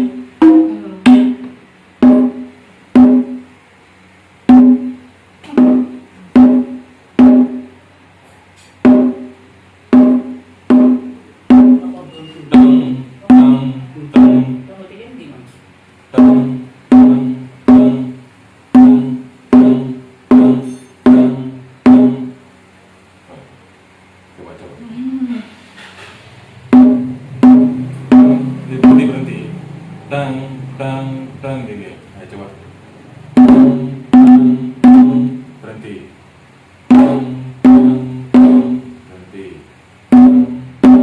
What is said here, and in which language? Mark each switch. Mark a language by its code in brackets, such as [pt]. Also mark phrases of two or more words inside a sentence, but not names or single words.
[id] Teng, teng, teng, teng, teng, teng, teng, teng, teng, teng, teng. Coba. Berhenti. Tang, tang, tang, gini. Ayo coba. Tang, tang, tang, berhenti. Tang, tang, tang, berhenti. Tang, tang.